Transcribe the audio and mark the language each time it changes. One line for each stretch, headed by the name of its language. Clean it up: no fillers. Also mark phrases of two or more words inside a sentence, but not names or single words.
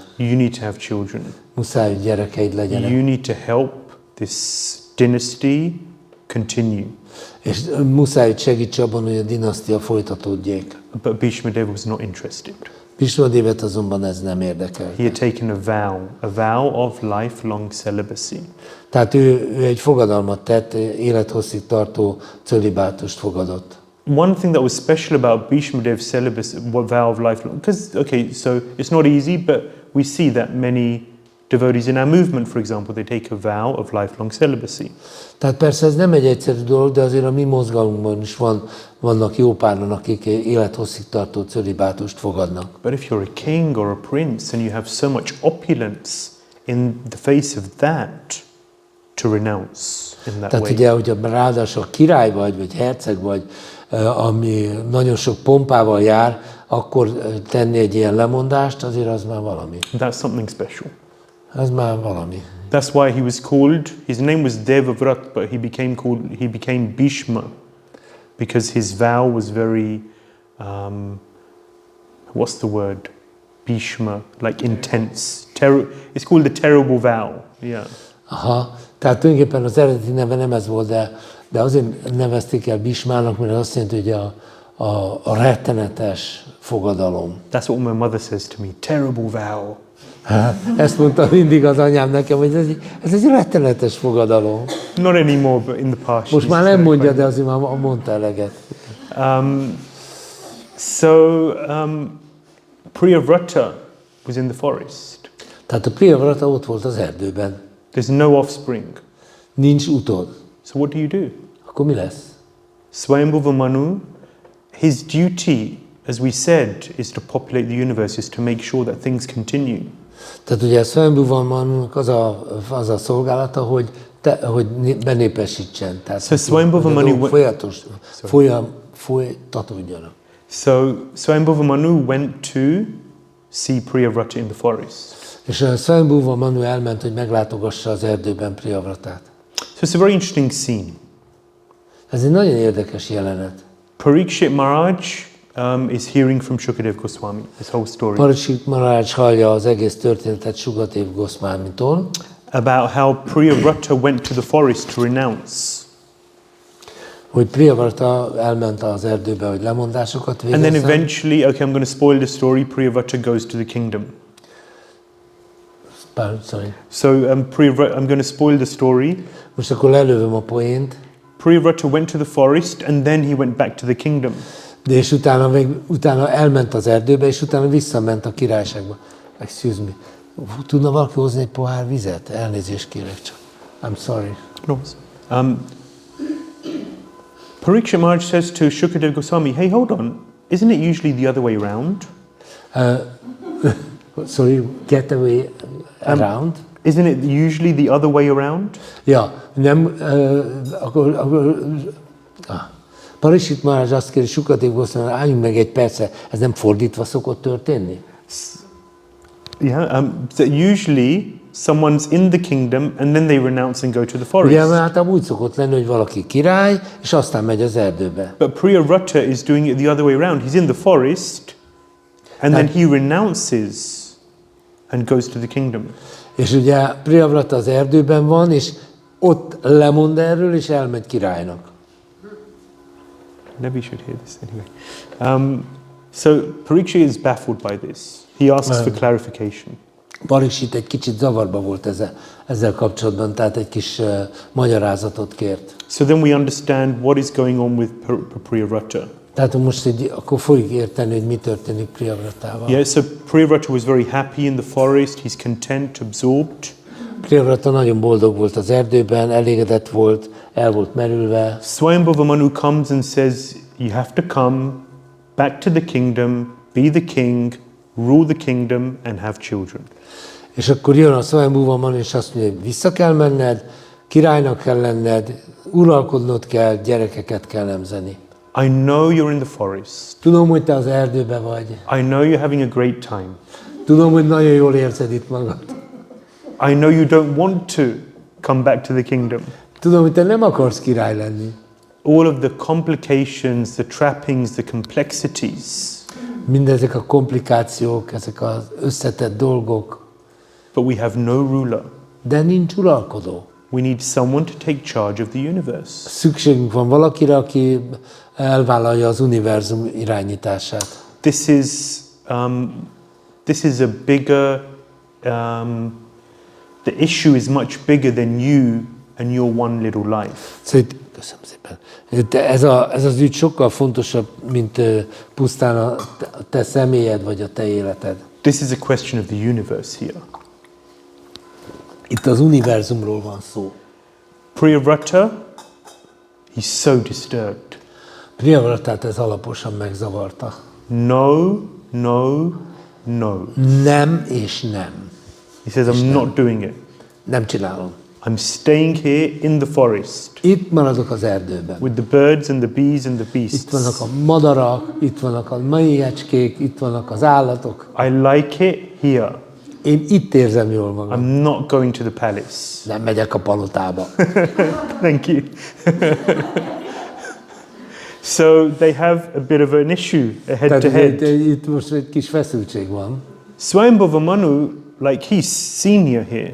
English: You need to have children.
Hungarian: Muszáj, hogy gyerekeid legyenek.
English: You need to help this dynasty continue.
Hungarian: És muszáj, hogy segíts abban, hogy a dinasztia folytatódjék.
English: But Bhishmadev was not interested.
Hungarian: Rishabhadevet azonban ez nem érdekel.
English: He had taken a vow of lifelong celibacy.
Hungarian: Tehát ő egy fogadalmat tett, élethosszig tartó cölibátust fogadott.
English: One thing that was special about Bhishmadev's celibacy, vow of lifelong, because, okay, so it's not easy, but we see that many devotees in our movement, for example, they take a vow of lifelong celibacy.
Hungarian: Tehát persze ez nem egy egyszerű dolog, de azért a mi mozgalmunkban is vannak jó páran, akik élethosszig tartó cölibátust fogadnak.
English: But if you're a king or a prince and you have so much opulence in the face of that, to renounce in that
Hungarian: Tehát
English: way.
Hungarian: ugye, hogyha ráadásul király vagy herceg vagy, ami nagyon sok pompával jár, akkor tenni egy ilyen lemondást, azért az már valami.
English: That's something special.
Hungarian: Ez már valami.
English: That's why he was called, his name was Devovrata, but he became Bhishma, because his vow was very, what's the word? Bhishma, like intense. It's called the terrible vow. Yeah.
Hungarian: Aha, tehát tulajdonképpen az eredeti neve nem ez volt, de azért nevezték el Bhishmának, mert azt jelenti, hogy a rettenetes fogadalom.
English: That's what my mother says to me, terrible vow.
Hungarian: Ezt mondta mindig az anyám nekem, hogy ez egy rettenetes fogadalom.
English: Not anymore, but in the past.
Hungarian: Most már nem mondja, de azért már mondta eleget.
English: Priyavrata was in the forest.
Hungarian: Tehát a Priyavrata ott volt az erdőben.
English: There's no offspring.
Hungarian: Nincs utód.
English: So what do?
Hungarian: Akkor mi lesz?
English: Swayambhuva Manu, his duty, as we said, is to populate the universe, is to make sure that things continue.
Hungarian: Tehát ugye a Swayambhuva Manunak az a szolgálata, hogy benépesítsen. Tehát
English: So Swayambhuva Manu
Hungarian: folytatódjanak.
English: So Swayambhuva Manu went to see Priyavrata in the forest.
Hungarian: És a Swayambhuva Manu elment, hogy meglátogassa az erdőben Priyavratát.
English: So it's a very interesting scene.
Hungarian: Ez egy nagyon érdekes jelenet.
English: Parikshit Maharaj is hearing from Shukadeva Goswami, this whole story.
Hungarian: Parikshit Maharaj hallja az egész történetet Shukadeva Goswamitól.
English: About how Priyavrata went to the forest to renounce.
Hungarian: Hogy Priyavrata elment az erdőbe, hogy lemondásokat végezzen.
English: And then eventually, okay, I'm going to spoil the story, Priyavrata goes to the kingdom. Sorry. So I'm going to spoil the story.
Hungarian: Most akkor lelövöm a poént.
English: Priyavrata went to the forest and then he went back to the kingdom.
Hungarian: De és utána elment az erdőbe, és utána visszament a királyságba.
English: Excuse me.
Hungarian: Tudna valaki hozni egy pohár vizet? Elnézést kérek csak.
English: I'm sorry. No. Parikshit Maharaj says to Shukadeva Goswami, hey, hold on, isn't it usually the other way around? Sorry, get away around? Isn't it usually the other way around?
Hungarian: Ja, nem, Parikshit Maharaj azt kéri Shukadeva Goswami, álljunk meg egy percre, ez nem fordítva szokott történni?
English: Yeah, so usually someone's in the kingdom and then they renounce and go to the forest.
Hungarian: Ugye, mert általában úgy szokott lenni, hogy valaki király, és aztán megy az erdőbe.
English: But Priyavrata is doing it the other way around. He's in the forest and then he renounces and goes to the kingdom.
Hungarian: És ugye Priyavrata az erdőben van, és ott lemond erről, és elmegy királynak.
English: Maybe you should hear this anyway. So Parikshit is baffled by this. He asks for clarification.
Hungarian: Parikshit egy kicsit zavarba volt ezzel kapcsolatban, tehát egy kis magyarázatot kért.
English: So then we understand what is going on with Priyavrata.
Hungarian: Tehát most akkor fogjuk érteni, hogy mi történik Priyavratával.
English: Yeah, so Priyavrata was very happy in the forest. He's content, absorbed.
Hungarian: Priyavrata nagyon boldog volt az erdőben, elégedett volt, el volt merülve.
English: Swayambhuva Manu comes and says, you have to come back to the kingdom, be the king, rule the kingdom and have children.
Hungarian: És akkor jön a Swayambhuva Manu, és azt mondja, hogy vissza kell menned, királynak kell lenned, uralkodnod kell, gyerekeket kell nemzeni.
English: I know you're in the forest.
Hungarian: Tudom, hogy te az erdőben vagy.
English: I know you're having a great time.
Hungarian: Tudom, hogy nagyon jól érzed itt magad.
English: I know you don't want to come back to the kingdom.
Hungarian: Tudom, hogy te nem akarsz király lenni.
English: All of the complications, the trappings, the complexities.
Hungarian: Mindezek a komplikációk, ezek az összetett dolgok.
English: But we have no ruler.
Hungarian: De nincs uralkodó.
English: We need someone to take charge of the universe.
Hungarian: Szükségünk van valakire, aki elvállalja az univerzum irányítását.
English: This is this is a bigger, the issue is much bigger than you and your one little life.
Hungarian: Szóval köszönöm szépen. Ez az ügy sokkal fontosabb, mint pusztán a te személyed vagy a te életed.
English: This is a question of the universe here.
Hungarian: Itt az univerzumról van szó.
English: Priyavrata, he's so disturbed.
Hungarian: Priyavratát ez alaposan megzavarta.
English: No, no, no.
Hungarian: Nem és nem.
English: He says, I'm not doing it.
Hungarian: Nem csinálom.
English: I'm staying here in the forest.
Hungarian: Itt maradok az erdőben.
English: With the birds and the bees and the beasts.
Hungarian: Itt vannak a madarak, itt vannak a méhecskék, itt vannak az állatok.
English: I like it here.
Hungarian: Én itt érzem jól magam.
English: I'm not going to the palace.
Hungarian: Nem megyek a palotába.
English: Thank you. So they have a bit of an issue head to head.
Hungarian: Itt most egy kis feszültség van.
English: Swayambhuva Manu, like he's senior here.